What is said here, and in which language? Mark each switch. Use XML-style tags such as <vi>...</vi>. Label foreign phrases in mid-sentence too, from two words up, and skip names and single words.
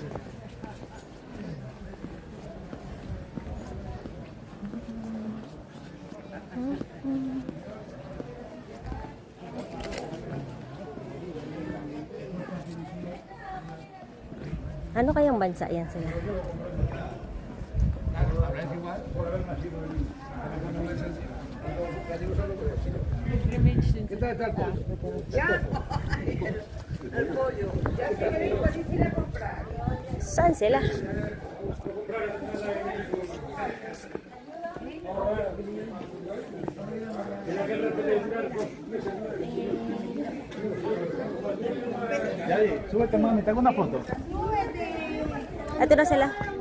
<tl>Ano kayang bansa yan sila? Saan sila?</tl> <es>Súbete, mami, te hago una foto.</es> <tl>Ito na sila.</tl>